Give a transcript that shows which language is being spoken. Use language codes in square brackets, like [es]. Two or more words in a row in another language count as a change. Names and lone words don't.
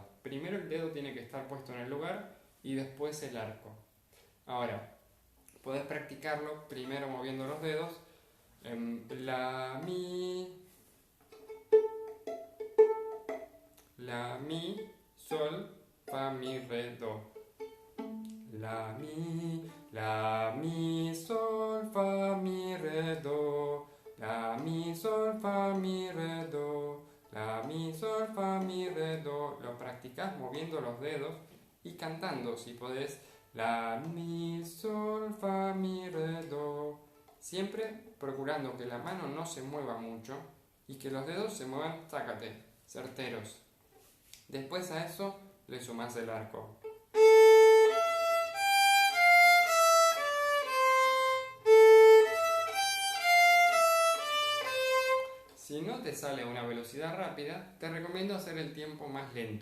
[es] Primero el dedo tiene que estar puesto en el lugar y después el arco. Ahora, podés practicarlo primero moviendo los dedos. La, mi, sol, fa, mi, re, do. La, mi, sol, fa, mi, re, do. La, mi, sol, fa, mi, re, do. La, mi, sol, fa, mi, re, do. Lo practicás moviendo los dedos y cantando, si podés. La, mi, sol, fa, mi, re, do. Siempre procurando que la mano no se mueva mucho y que los dedos se muevan, sácate, certeros. Después a eso le sumás el arco. Si no te sale a una velocidad rápida, te recomiendo hacer el tiempo más lento.